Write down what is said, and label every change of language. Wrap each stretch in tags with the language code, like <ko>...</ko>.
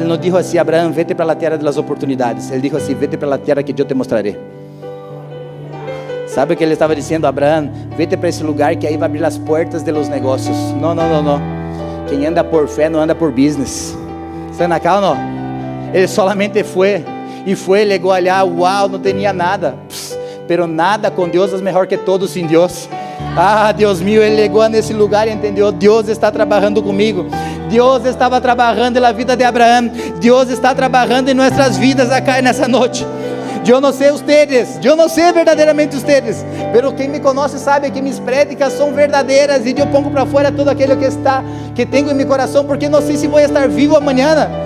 <pt>Ele não disse assim: Abraão,</pt> <es>vete</es> <pt>para a terra das oportunidades. Ele disse assim: vete para a terra que eu te mostrarei. Sabe o que ele estava dizendo? Abraão,</pt> <es>vete</es> <pt>para esse lugar que aí vai abrir as portas</pt> <es>de los negócios.</es> <pt>Não. Quem anda por fé não anda por business. Está na calma? Ele</pt> <es>solamente</es> <pt>foi.</pt> <es>Y fue, llegó allá, wow, no tenía nada. Pero nada con Dios es mejor que todo sin Dios.</es> <pt>Ah,</pt> <es>Deus mío,</es> <pt>ele chegou nesse lugar e entendeu, Deus está trabalhando comigo. Deus estava trabalhando na vida de Abraão. Deus está trabalhando em nossas vidas acá nessa noite. Eu não sei</pt> <es>ustedes,</es> <pt>eu não sei verdadeiramente ustedes,</pt> <es>pero</es> <pt>quem me conhece sabe que minhas prédicas são verdadeiras e eu</pt> <es>pongo</es> <pt>para fora todo aquilo que tenho em meu coração, porque não sei se vou estar vivo amanhã.</pt>